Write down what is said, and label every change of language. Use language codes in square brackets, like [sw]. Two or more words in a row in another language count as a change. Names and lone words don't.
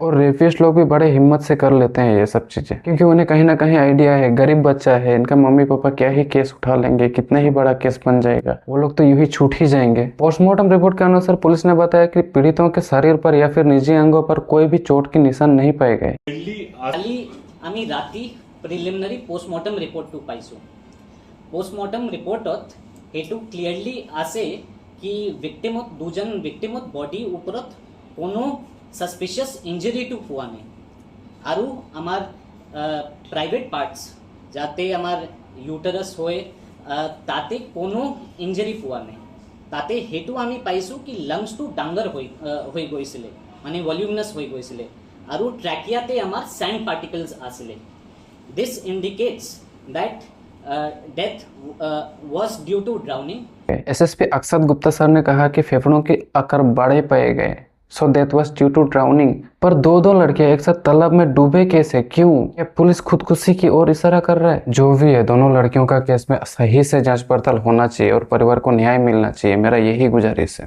[hi] और रेपिस्ट लोग भी बड़े हिम्मत से कर लेते हैं ये सब चीजें, क्योंकि उन्हें कहीं ना कहीं आइडिया है, गरीब बच्चा है, इनका मम्मी पापा क्या ही केस उठा लेंगे, कितना ही बड़ा केस बन जाएगा, वो लोग तो यूं ही छूट ही जाएंगे। पोस्टमार्टम रिपोर्ट के अनुसार पुलिस ने बताया कि पीड़ितों के शरीर पर या फिर निजी अंगों पर कोई भी चोट के निशान नहीं पाए गए। [as] আমি রাতি [en] preliminary postmortem reportটো [as] পাইছোঁ। [en] postmortem reportত [as] এইটো ক্লিয়াৰলি আছে কি দুজন ভিক্টিমত বডিৰ ওপৰত কোনো [en] suspicious injuryটো [as] পোৱা নাই, আৰু আমাৰ [en] private parts [as] যাতে আমাৰ ইউটাৰাছ হয় তাতে কোনো ইঞ্জুৰি পোৱা নাই। তাতে সেইটো আমি পাইছোঁ কি লাংছটো ডাঙৰ হৈ গৈছিলে, মানে ভলিউমিনাছ হৈ গৈছিলে, আৰু ট্ৰেকিয়াতে আমাৰ [en] sand particles [as] आसिले। [en] This indicates that death was due to drowning। [hi] एसएसपी अक्षत गुप्ता सर ने कहा कि फेफड़ों के आकार बड़े पाए गए, [en] so death was due to drowning. [hi] पर दो लड़कियां एक साथ तालाब में डूबे कैसे, क्यों? क्या पुलिस खुदकुशी की ओर इशारा कर रहा है? जो भी है, दोनों लड़कियों का केस में सही से जांच पड़ताल होना चाहिए और परिवार को न्याय मिलना चाहिए, मेरा यही गुजारिश है।